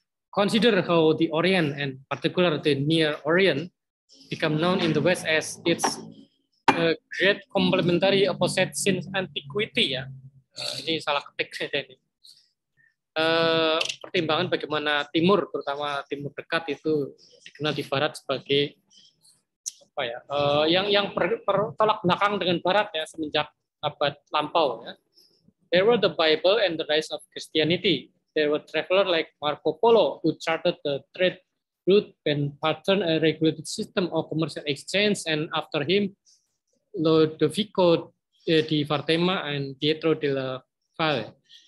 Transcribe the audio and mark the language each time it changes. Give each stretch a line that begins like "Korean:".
English: Consider how the Orient, and particularly the Near Orient, become known in the West as its great complementary opposite since antiquity, ya.
Indonesian: Ini salah ketik saya ini. Pertimbangan bagaimana Timur, terutama Timur Dekat itu dikenal di Barat sebagai apa ya? Yang bertolak belakang dengan Barat ya semenjak abad lampau. Ya.
English: There were the Bible and the rise of Christianity. There were travelers like Marco Polo who charted the trade route and patterned a regulated system of commercial exchange, and after him, Lodovico di Vartema and Pietro della Valle.